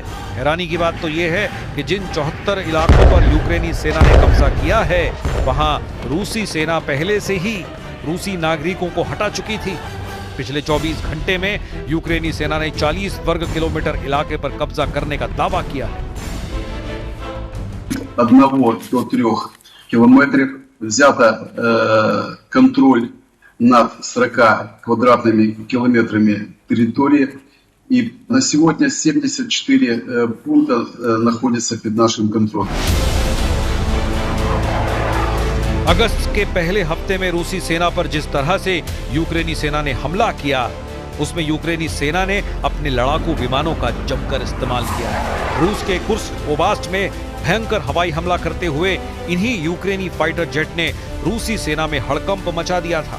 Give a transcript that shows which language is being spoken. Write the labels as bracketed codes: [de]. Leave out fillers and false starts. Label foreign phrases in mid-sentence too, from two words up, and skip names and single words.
[hi] हैरानी की बात तो यह है कि जिन 74 इलाकों पर यूक्रेनी सेना ने कब्जा किया है वहां रूसी सेना पहले से ही रूसी नागरिकों को हटा चुकी थी। पिछले 24 घंटे में यूक्रेनी सेना ने 40 वर्ग किलोमीटर इलाके पर कब्जा करने का दावा किया है। [ru] 1 до 3 километров взято контроль над 40 квадратными километрами территории. И на сегодня 74 пункта находятся под нашим контролем. [hi] अगस्त के पहले हफ्ते में रूसी सेना पर जिस तरह से यूक्रेनी सेना ने हमला किया उसमें यूक्रेनी सेना ने अपने लड़ाकू विमानों का जमकर इस्तेमाल किया है। रूस के कुर्स्क ओब्लास्ट में भयंकर हवाई हमला करते हुए इन्हीं यूक्रेनी [en] fighter jet [hi] ने रूसी सेना में हड़कंप मचा दिया था।